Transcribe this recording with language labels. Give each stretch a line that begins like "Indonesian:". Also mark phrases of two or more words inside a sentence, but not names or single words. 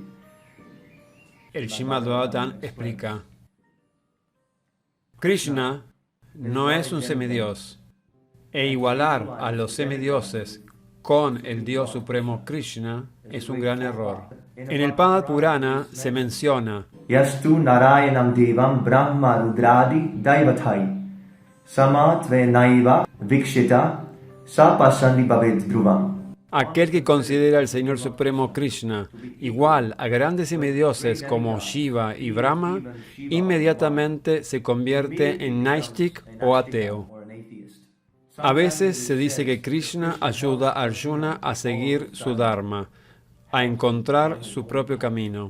Spanish: El Srimad Bhagavatam explica: Krishna no es un semidios, e igualar a los semidioses con el Dios Supremo Krishna es un gran error. En el Padma Purana se menciona:
Sanskrit: यस्तु नारायणं देवं ब्रह्म रुद्रादि दैवतैः समत्वे नैव वीक्षेत स पाषण्डी भवेद् ध्रुवम्.
Spanish: aquel que considera al Señor Supremo Krishna igual a grandes semidioses como Shiva y Brahma, inmediatamente se convierte en Naistik o ateo. A veces se dice que Krishna ayuda a Arjuna a seguir su Dharma, a encontrar su propio camino.